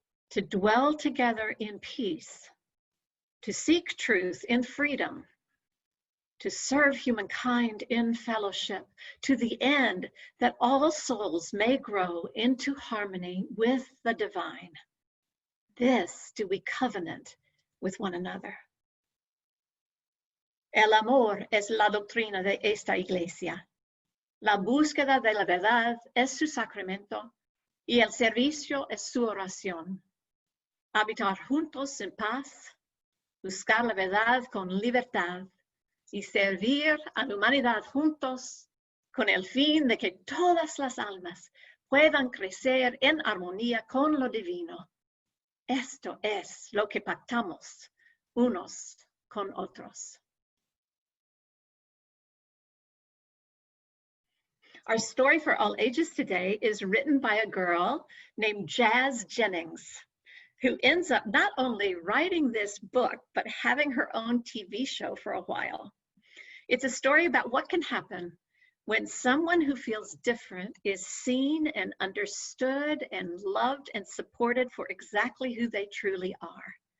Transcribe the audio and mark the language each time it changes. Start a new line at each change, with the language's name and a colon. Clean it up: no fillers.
English: To dwell together in peace, to seek truth in freedom, to serve humankind in fellowship, to the end that all souls may grow into harmony with the divine. This do we covenant with one another.
Spanish: El amor es la doctrina de esta iglesia. La búsqueda de la verdad es su sacramento. y el servicio es su oración. Habitar juntos en paz, buscar la verdad con libertad y servir a la humanidad juntos con el fin de que todas las almas puedan crecer en armonía con lo divino. Esto es lo que pactamos unos con otros.
English: Our story for all ages today is written by a girl named Jazz Jennings, who ends up not only writing this book, but having her own TV show for a while. It's a story about what can happen when someone who feels different is seen and understood and loved and supported for exactly who they truly are.